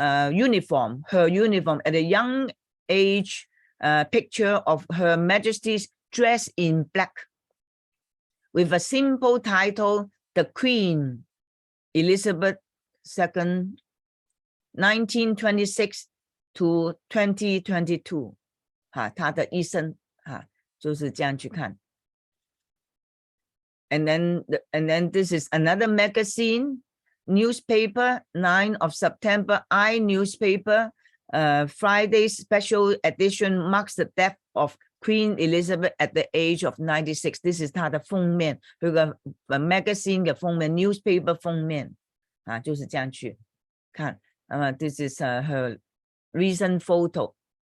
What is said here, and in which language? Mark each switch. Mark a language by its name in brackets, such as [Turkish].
[English] uniform, her uniform at a young age, picture of Her Majesty's dressed in black with a simple title, The Queen Elizabeth II, 1926 to 2022. [Chinese] 她的一生就是这样去看。 [English] And then this is another magazine, newspaper, 9 of September, I newspaper, Friday's special edition marks the death of Queen Elizabeth at the age of 96. This is [Chinese] 她的封面，这个 magazine 的封面 ，newspaper 封面就是这样去看。 [English] this is her recent photo.